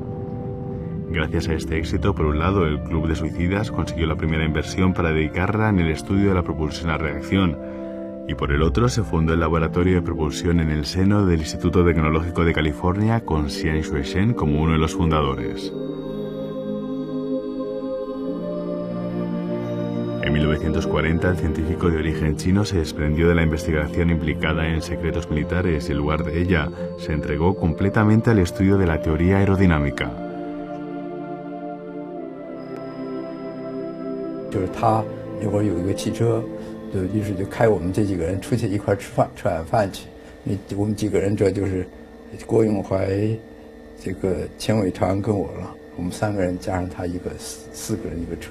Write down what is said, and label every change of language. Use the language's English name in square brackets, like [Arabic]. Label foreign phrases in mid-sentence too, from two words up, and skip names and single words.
[Spanish] Gracias a este éxito, por un lado, el Club de Suicidas consiguió la primera inversión para dedicarla en el estudio de la propulsión a reacción, y por el otro se fundó el laboratorio de propulsión en el seno del Instituto Tecnológico de California con Xian Shuishen como uno de los fundadores. En 1940, el científico de origen chino se desprendió de la investigación implicada en secretos militares y en lugar de ella se entregó completamente al estudio de la teoría aerodinámica. [Chinese] 就是他那会儿有一个汽车，于是就开我们这几个人出去一块吃晚饭去。我们几个人这就是郭永怀、这个钱伟长跟我了，我们3个人加上他一个4个人一个车。